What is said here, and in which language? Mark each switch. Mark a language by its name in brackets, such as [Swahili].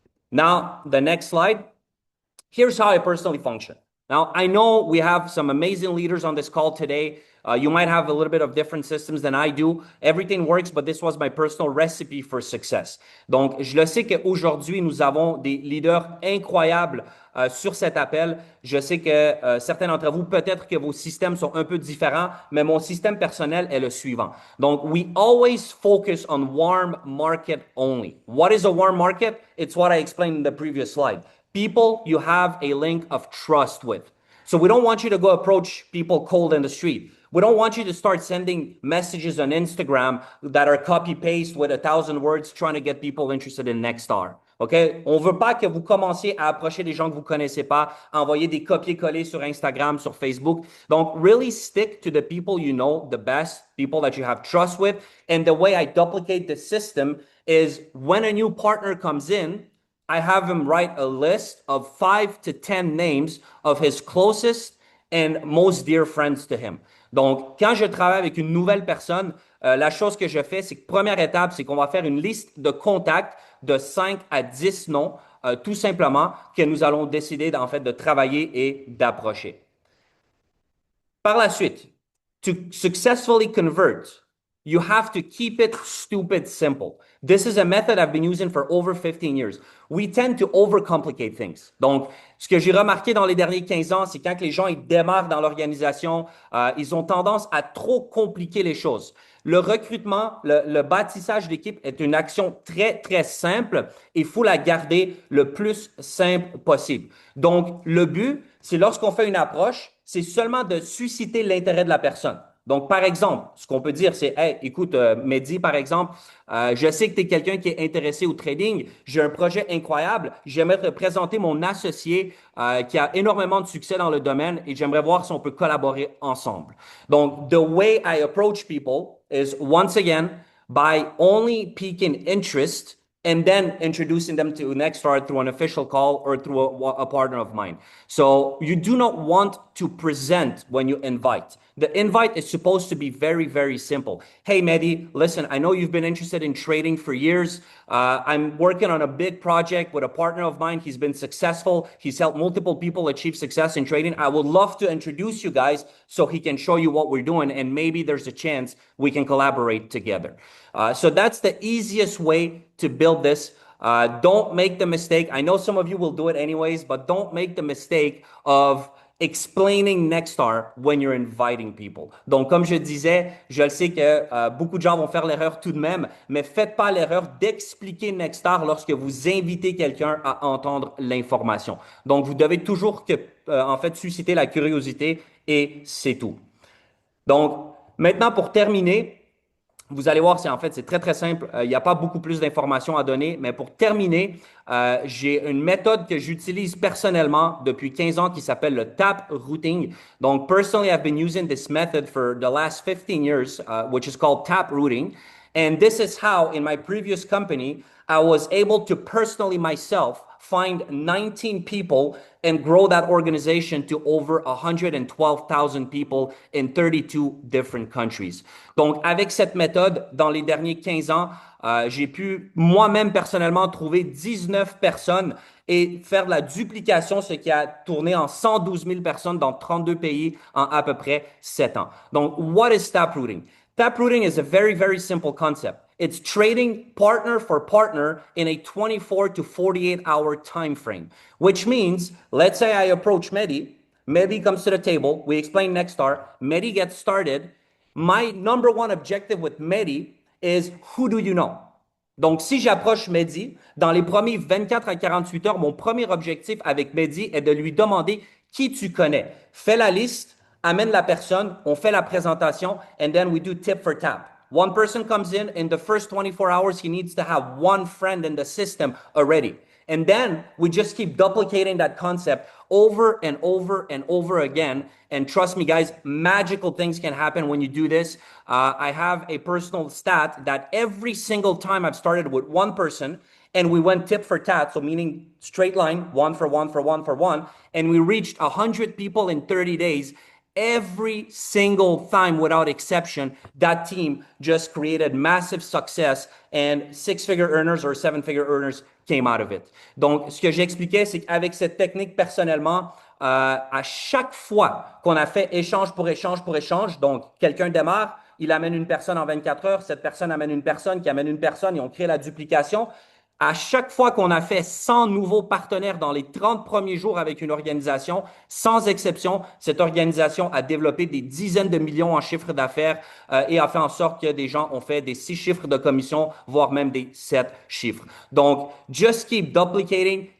[English] Now, the next slide. Here's how I personally function. Now, I know we have some amazing leaders on this call today. You might have a little bit of different systems than I do. Everything works, but this was my personal recipe for success. [French] Donc, je le sais qu'aujourd'hui, nous avons des leaders incroyables sur cet appel. Je sais que certains d'entre vous, peut-être que vos systèmes sont un peu différents, mais mon système personnel est le suivant. Donc, [English] we always focus on warm market only. What is a warm market? It's what I explained in the previous slide. People you have a link of trust with. So we don't want you to go approach people cold in the street. We don't want you to start sending messages on Instagram that are copy-paste with 1,000 words trying to get people interested in Nextstar. OK? [French] On ne veut pas que vous commenciez à approcher des gens que vous ne connaissez pas, à envoyer des copier-coller sur Instagram, sur Facebook. Donc, [English] really stick to the people you know the best, people that you have trust with. And the way I duplicate the system is when a new partner comes in, I have him write a list of 5 to 10 names of his closest and most dear friends to him. [French] Donc, quand je travaille avec une nouvelle personne, la chose que je fais, c'est que première étape, c'est qu'on va faire une liste de contacts de 5 à 10 noms, tout simplement, que nous allons décider en fait de travailler et d'approcher. Par la suite, [English] to successfully convert, you have to keep it stupid simple. This is a method I've been using for over 15 years. We tend to overcomplicate things. [French] Donc, ce que j'ai remarqué dans les derniers 15 ans, c'est quand les gens ils démarrent dans l'organisation, ils ont tendance à trop compliquer les choses. Le recrutement, le bâtissage d'équipe est une action très, très simple. Il faut la garder le plus simple possible. Donc, le but, c'est lorsqu'on fait une approche, c'est seulement de susciter l'intérêt de la personne. Donc, par exemple, ce qu'on peut dire, c'est, hey, écoute, Mehdi, par exemple, je sais que tu es quelqu'un qui est intéressé au trading. J'ai un projet incroyable. J'aimerais te présenter mon associé qui a énormément de succès dans le domaine et j'aimerais voir si on peut collaborer ensemble. Donc, [English] the way I approach people is, once again, by only piquing interest and then introducing them to Nextstar through an official call or through a partner of mine. So you do not want to present when you invite. The invite is supposed to be very, very simple. Hey, Mehdi, listen, I know you've been interested in trading for years. I'm working on a big project with a partner of mine. He's been successful. He's helped multiple people achieve success in trading. I would love to introduce you guys so he can show you what we're doing, and maybe there's a chance we can collaborate together. So that's the easiest way to build this. Don't make the mistake. I know some of you will do it anyways, but don't make the mistake of explaining Nextstar when you're inviting people. [French] Donc, comme je disais, je le sais que beaucoup de gens vont faire l'erreur tout de même, mais faites pas l'erreur d'expliquer Nextstar lorsque vous invitez quelqu'un à entendre l'information. Donc, vous devez toujours en fait, susciter la curiosité et c'est tout. Donc, maintenant, pour terminer, vous allez voir, c'est très, très simple. Il n'y a pas beaucoup plus d'informations à donner, mais pour terminer, j'ai une méthode que j'utilise personnellement depuis 15 ans qui s'appelle le tap routing. Donc, [English] personally, I've been using this method for the last 15 years, which is called tap routing. And this is how, in my previous company, I was able to personally myself find 19 people and grow that organization to over 112,000 people in 32 different countries. [French] Donc, avec cette méthode, dans les derniers 15 ans, j'ai pu moi-même personnellement trouver 19 personnes et faire de la duplication, ce qui a tourné en 112 000 personnes dans 32 pays en à peu près 7 ans. Donc, [English] what is taprooting? Taprooting is a very, very simple concept. It's trading partner for partner in a 24 to 48 hour time frame, which means, let's say I approach Mehdi, Mehdi comes to the table, we explain Nextstar, Mehdi gets started. My number one objective with Mehdi is, who do you know? [French] Donc, si j'approche Mehdi, dans les premiers 24 à 48 heures, mon premier objectif avec Mehdi est de lui demander qui tu connais. Fais la liste, amène la personne, on fait la présentation, [English] and then we do tip for tap. One person comes in the first 24 hours, he needs to have one friend in the system already. And then we just keep duplicating that concept over and over and over again. And trust me, guys, magical things can happen when you do this. I have a personal stat that every single time I've started with one person and we went tip for tat, so meaning straight line, one for one for one for one, and we reached 100 people in 30 days. Every single time, without exception, that team just created massive success and six-figure earners or seven-figure earners came out of it. [French] Donc, ce que j'expliquais, c'est qu'avec cette technique, personnellement, à chaque fois qu'on a fait échange pour échange pour échange, donc quelqu'un démarre, il amène une personne en 24 heures, cette personne amène une personne qui amène une personne et on crée la duplication. À chaque fois qu'on a fait 100 nouveaux partenaires dans les 30 premiers jours avec une organisation, sans exception, cette organisation a développé des dizaines de millions en chiffre d'affaires et a fait en sorte que des gens ont fait des 6 chiffres de commission, voire même des 7 chiffres. Donc, [English] just keep duplicating,